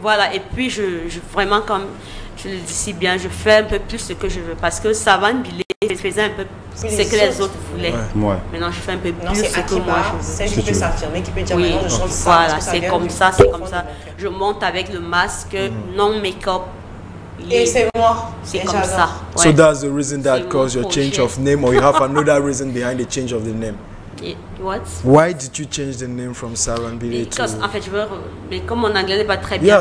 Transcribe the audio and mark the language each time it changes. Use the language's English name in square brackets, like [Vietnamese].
[French] Voilà, et puis, je vraiment, comme je le dis si bien, je fais un peu plus ce que je veux. Parce que Savane Billet faisait un peu ce que les autres voulaient. Maintenant, je fais un peu plus ce que moi je veux. C'est celle qui peut s'affirmer, qui peut dire oui, maintenant, je chante ça. Voilà, c'est comme ça, c'est comme ça. Je monte avec le masque, non make-up. Et c'est moi. C'est comme ça. [English] So that's the reason that caused your change of name, or you have another reason behind the change of the name? What? Why did you change the name from Savane Billet to... [French] En fait, mais comme mon anglais n'est pas très bien...